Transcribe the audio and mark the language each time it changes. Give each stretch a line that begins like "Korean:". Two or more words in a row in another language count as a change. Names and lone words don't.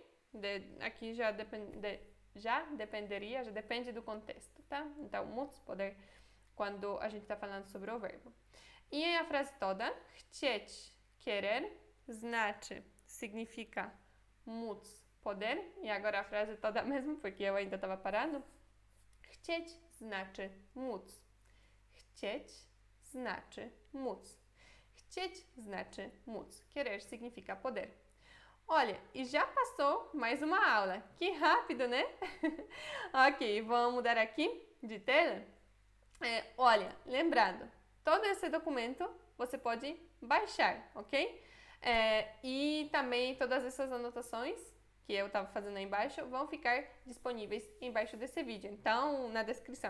Portuguese: Aqui já depende do contexto, tá? Então, móc, poder, quando a gente está falando sobre o verbo. E a frase toda, chcieć, querer, znaczy, significa móc, poder. E agora a frase toda mesmo, porque eu ainda estava parado.
Polish: Chcieć znaczy móc. Chcieć znaczy móc. Chcieć znaczy móc.
Portuguese: Querer significa poder. Olha, e já passou mais uma aula. Que rápido, né? Ok, vamos mudar aqui de tela. Olha, lembrando, todo esse documento você pode baixar, ok? E também todas essas anotações que eu estava fazendo aí embaixo vão ficar disponíveis embaixo desse vídeo, então na descrição.